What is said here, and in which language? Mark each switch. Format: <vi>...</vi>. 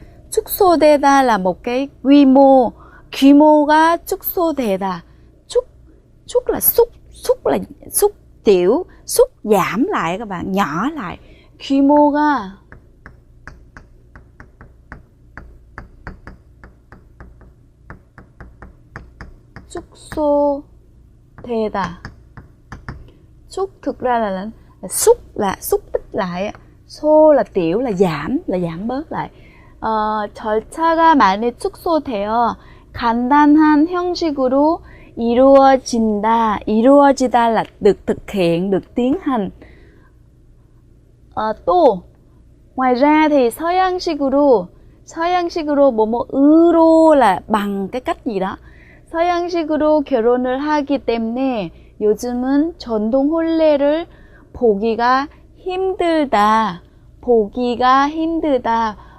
<ko>축소되다</ko> <vi>là một cái</vi> <ko>규모가 축소되다.</ko> <vi>Xúc là xúc tiểu, xúc giảm lại các bạn, nhỏ lại.</vi> <ko>규모가 축소되다.</ko> <vi>Xúc thực ra là xúc tích lại, xô là tiểu, là giảm bớt lại.</vi> <ko>절차가 많이 축소되어 간단한 형식으로 이루어지다</ko> <vi>là được thực hiện, được tiến hành.</vi> <ko>또</ko> <vi>ngoài ra thì</vi> <ko>서양식으로 뭐뭐으로</ko> <vi>là bằng cái cách gì đó.</vi> <ko>서양식으로 결혼을 하기 때문에 요즘은 전통 혼례를 보기가 힘들다. 기가 힘들다.</ko>